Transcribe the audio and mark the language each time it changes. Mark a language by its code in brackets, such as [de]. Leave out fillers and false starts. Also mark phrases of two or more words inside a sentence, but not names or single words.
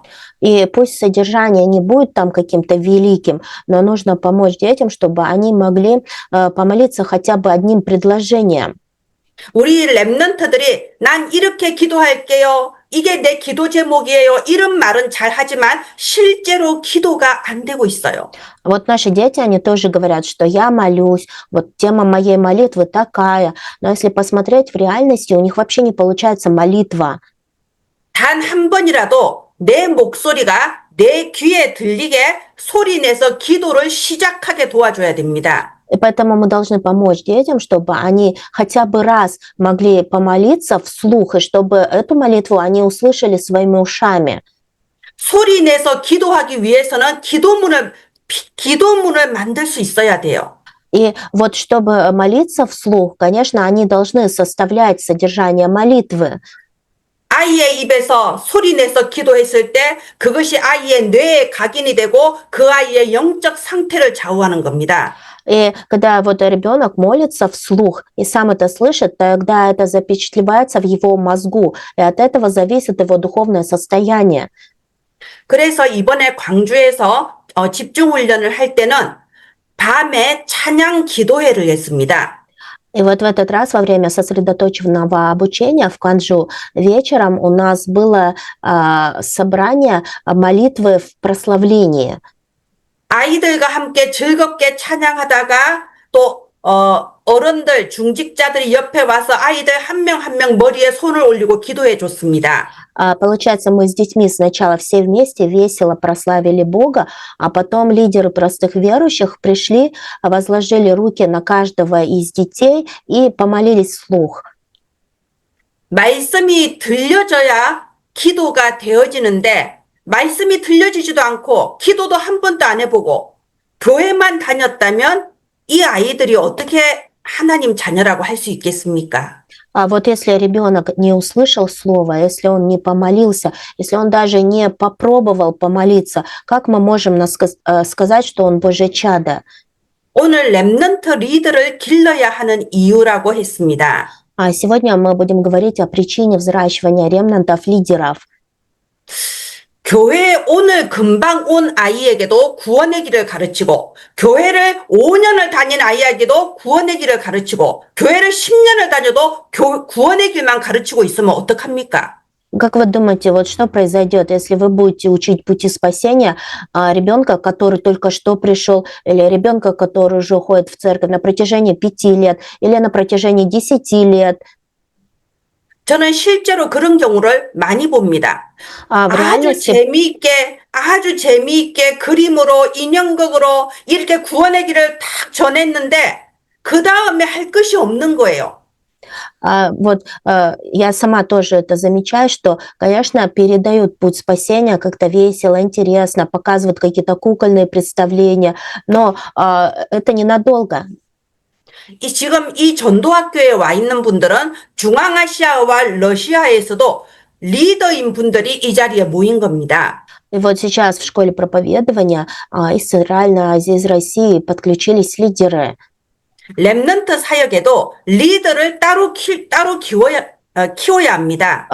[ru] И пусть содержание не будет там каким-то великим, но нужно помочь детям, чтобы они могли помолиться хотя бы одним предложением. [ko] 우리 랩런트들이 난 이렇게 기도할게요. 이게 내 기도 제목이에요. 이런 말은 잘 하지만 실제로 기도가 안 되고 있어요. [ru] Вот наши дети, они тоже говорят, что я молюсь, вот тема моей молитвы такая, но если посмотреть в реальности, у них вообще не получается молитва. [ko] 단 한 번이라도 내 목소리가 내 귀에 들리게 소리내서 기도를 시작하게 도와줘야 됩니다. [ru] И поэтому мы должны помочь детям, чтобы они хотя бы раз могли помолиться вслух, и чтобы эту молитву они услышали своими ушами. [ko] 소리내서 기도하기 위해서는 기도문을 만들 수 있어야 돼요. [ru] И вот чтобы молиться вслух, конечно, они должны составлять содержание молитвы. [ko] 아이의 입에서 소리내서 기도했을 때 그것이 아이의 뇌에 각인이 되고 그 아이의 영적 상태를 좌우하는 겁니다. [ru] И когда вот ребенок молится вслух и сам это слышит, тогда это запечатлевается в его мозгу, и от этого зависит его духовное состояние. [ko] 그래서 이번에 광주에서 집중훈련을 할 때는 밤에 찬양 기도회를 했습니다. [ru] И вот в этот раз во время сосредоточенного обучения в Кванджу вечером у нас было собрание молитвы в прославлении. [ko] 아이들과 함께 즐겁게 찬양하다가 또 어른들, 중직자들이 옆에 와서 아이들 한 명 한 명 머리에 손을 올리고 기도해 줬습니다. [ru] Получается, мы с детьми сначала все вместе весело прославили Бога, а потом лидеры простых верующих пришли, возложили руки на каждого из детей и помолились вслух. [ko] 말씀이 들려져야 기도가 되어지는데 말씀이 들려지지도 않고 기도도 한 번도 안 해보고 교회만 다녔다면 이 아이들이 어떻게 하나님 자녀라고 할 수 있겠습니까? [ru] А вот если ребенок не услышал слова, если он не помолился, если он даже не попробовал помолиться, как мы можем сказать, что он Божье чадо? [ko] 오늘 렘넌트 리더를 길러야 하는 이유라고 했습니다. [ru] А сегодня мы будем говорить о причине взращивания ремнантов-лидеров. [ko] 교회에 오늘 금방 온 아이에게도 구원의 길을 가르치고 교회를 5년을 다닌 아이에게도 구원의 길을 가르치고 교회를 10년을 다녀도 구원의 길만 가르치고 있으면 어떡합니까? [ru] Как вы думаете, вот что произойдет, если вы будете учить пути спасения ребенка, который только что пришел, или ребенка, который уже ходит в церковь на протяжении 5 лет, или на протяжении 10 лет? [ko] 저는 실제로 그런 경우를 많이 봅니다. [ru] В реальности [ko] 아주 재미있게 그림으로 인형극으로 이렇게 구원의 길을 탁 전했는데 그 다음에 할 것이 없는 거예요. [ru] Вот я сама тоже это замечаю, что, конечно, передают путь спасения как-то весело, интересно, показывают какие-то кукольные представления, но это ненадолго. [ko] 지금 이 전도학교에 와 있는 분들은 중앙아시아와 러시아에서도 리더인 분들이 이 자리에 모인 겁니다. [ru] И вот сейчас в школе проповедования из Центральной Азии, из России подключились лидеры. [ko] 렘넌트 사역에도 리더를 따로 키워야 합니다.